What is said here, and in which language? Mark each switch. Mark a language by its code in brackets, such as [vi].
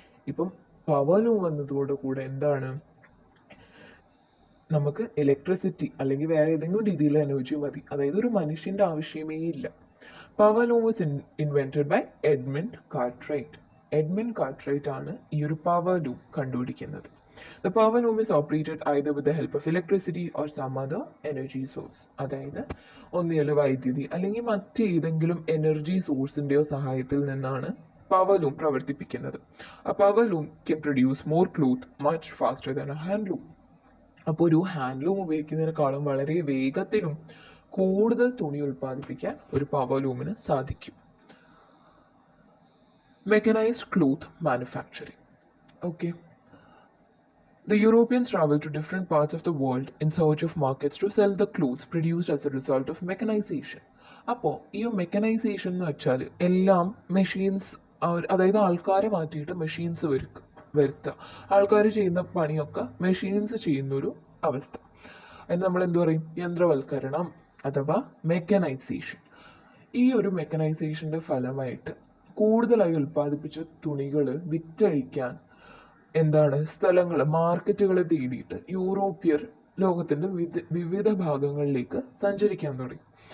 [ml] ഇപ്പം പവർലൂം വന്നതോടുകൂടെ എന്താണ്? നമുക്ക് ഇലക്ട്രിസിറ്റി അല്ലെങ്കിൽ വേറെ ഏതെങ്കിലും രീതിയിൽ എനർജി മതി, അതായത് ഒരു മനുഷ്യൻ്റെ ആവശ്യമേ ഇല്ല. [en] Power loom was invented by Edmund Cartwright. [ml] Edmund കാർട്ട്റൈറ്റ് ആണ് ഈ ഒരു പവർലൂം കണ്ടുപിടിക്കുന്നത്. [en] The power loom is operated either with the help of electricity or some other energy source. [ml] അതായത് ഒന്നുകിൽ വൈദ്യുതി അല്ലെങ്കിൽ മറ്റേതെങ്കിലും എനർജി സോഴ്സിൻ്റെയോ സഹായത്തിൽ നിന്നാണ് പവർ ലൂം പ്രവർത്തിപ്പിക്കുന്നത്. [en] A power loom can produce more cloth much faster than a hand loom. [ml] അപ്പോൾ ഒരു hand loom ഉപയോഗിക്കുന്നതിനേക്കാളും വളരെ വേഗത്തിലും കൂടുതൽ തുണി ഉൽപ്പാദിപ്പിക്കാൻ ഒരു പവർ ലൂമിന് സാധിക്കും. [en] Mechanized cloth manufacturing. Okay. The Europeans traveled to different parts of the world in search of markets to sell the clothes produced as a result of mechanization. [ml] അപ്പോൾ ഈ മെക്കനൈസേഷൻ എന്ന് വെച്ചാൽ എല്ലാം മെഷീൻസ്, അതായത് ആൾക്കാരെ മാറ്റിയിട്ട് മെഷീൻസ് വരുത്തുക. ആൾക്കാർ ചെയ്യുന്ന പണിയൊക്കെ മെഷീൻസ് ചെയ്യുന്നൊരു അവസ്ഥ. അതിന് നമ്മൾ എന്ത് പറയും? യന്ത്രവൽക്കരണം അഥവാ മെക്കനൈസേഷൻ. ഈ ഒരു മെക്കനൈസേഷൻ്റെ ഫലമായിട്ട് കൂടുതലായി ഉൽപ്പാദിപ്പിച്ച തുണികൾ വിറ്റഴിക്കാൻ എന്താണ് സ്ഥലങ്ങൾ, മാർക്കറ്റുകൾ തേടിയിട്ട് യൂറോപ്യർ ലോകത്തിൻ്റെ വിവിധ ഭാഗങ്ങളിലേക്ക് സഞ്ചരിക്കാൻ തുടങ്ങി.